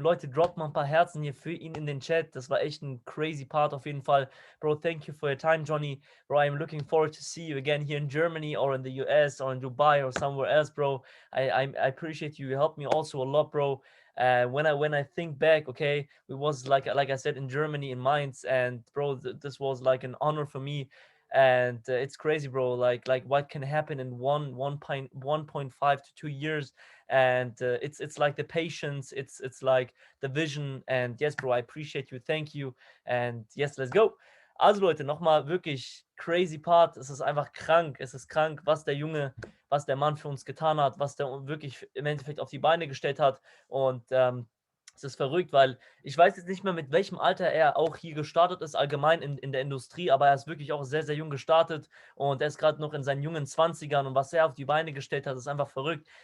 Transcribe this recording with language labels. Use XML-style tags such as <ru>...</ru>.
<de>Leute, droppt mal ein paar Herzen hier für ihn in den Chat. Das war echt ein crazy part auf jeden Fall.</de> <en>Bro, thank you for your time, Johnny. Bro, I'm looking forward to see you again here in Germany or in the US or in Dubai or somewhere else, bro. I appreciate you. You helped me also a lot, bro. When I think back, okay, it was like I said, in Germany, in Mainz, and bro, this was like an honor for me. And it's crazy, bro, like what can happen in 1.5 to 2 years. And it's like the patience, it's like the vision. And yes, bro, I appreciate you, thank you. And yes, let's go.</en> <de>Also Leute, nochmal wirklich crazy part. Es ist einfach krank, es ist krank, was der Mann für uns getan hat, was der wirklich im Endeffekt auf die Beine gestellt hat. Und es ist verrückt, weil ich weiß jetzt nicht mehr, mit welchem Alter er auch hier gestartet ist, allgemein in der Industrie, aber er ist wirklich auch sehr, sehr jung gestartet und er ist gerade noch in seinen jungen 20ern, und was er auf die Beine gestellt hat, ist einfach verrückt.</de>